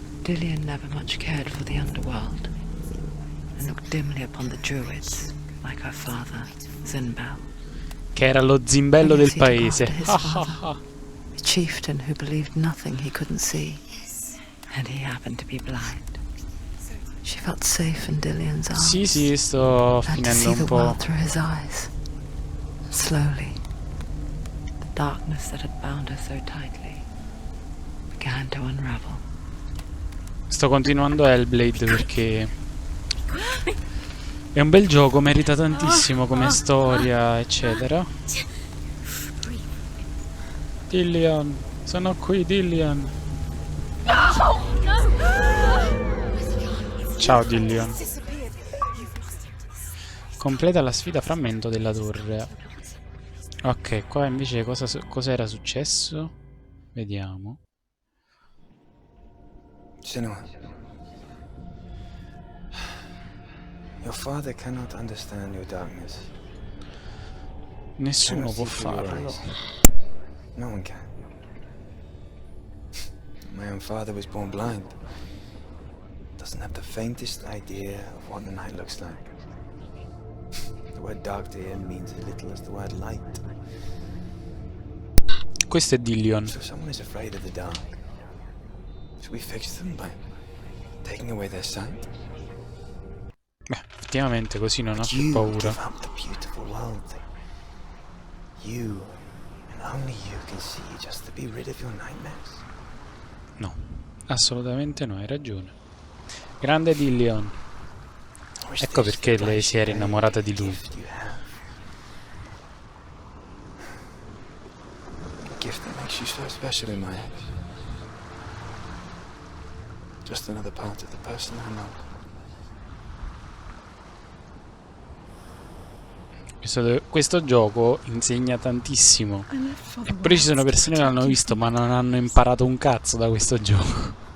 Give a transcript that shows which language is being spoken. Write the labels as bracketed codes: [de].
[en] Dillion never much cared for the underworld and looked dimly upon the druids, like her father, Zinbel. [it] Che era lo zimbello del paese. [en] A chieftain who believed nothing he couldn't see. And he happened to be blind. She felt safe in Dillion's arms. [it] Sì, sto finendo un po'. [en] Through his eyes. Slowly, the darkness that had bound her so tightly began to unravel. [it] Sto continuando Hellblade perché è un bel gioco, merita tantissimo come storia, eccetera. Dillion, sono qui, Dillion. Ciao Dillion. Completa la sfida frammento della torre. Ok, qua invece cosa era successo? Vediamo. [en] Senua, your father cannot understand your darkness. [it] Nessuno può farlo. [en] No one can. My own father was born blind. Doesn't have the faintest idea of what the night looks like. The word dark to him means as little as the word light. [it] Questo è Dillion. [en] So someone is afraid of the dark. Should we fix them by taking away their sight? [it] Beh, effettivamente così non ha più paura. [en] Give up the beautiful world that you and only you can see, just to be rid of your nightmares. [it] No, assolutamente no, hai ragione. Grande Dillion. Ecco perché lei si era innamorata di lui. [en] Gift that makes you so special in my eyes. Just another part of the person I know. [it] Questo gioco insegna tantissimo. Eppure ci sono persone che l'hanno visto ma non hanno imparato un cazzo da questo gioco.